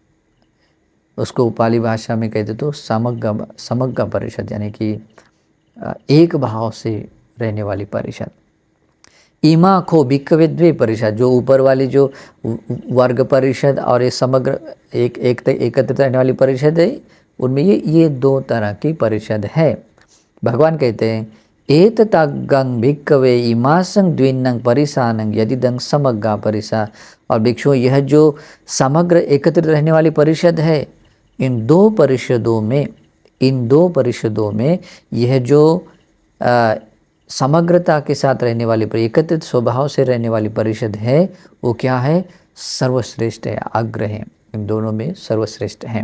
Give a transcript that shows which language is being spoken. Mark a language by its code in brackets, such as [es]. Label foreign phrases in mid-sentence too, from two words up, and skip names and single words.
[hi] उसको पाली भाषा में कहते तो समग्र परिषद, यानी कि एक भाव से रहने वाली परिषद। [pi] इमा खो भिक्खवे द्वे परिषद, [hi] जो ऊपर वाली जो वर्ग परिषद और ये समग्र एकत्रित रहने वाली परिषद है, उनमें ये दो तरह की परिषद है। भगवान कहते हैं [pi] एततागं भिक्खवे इमासं द्विन्नं परिसानं यदिदं समग्गा परिसा। [hi] और भिक्षु यह जो समग्र एकत्रित रहने वाली परिषद है, इन दो परिषदों में यह जो समग्रता के साथ रहने वाली एकत्रित स्वभाव से रहने वाली परिषद है, वो क्या है, सर्वश्रेष्ठ है, अग्र है, इन दोनों में सर्वश्रेष्ठ है।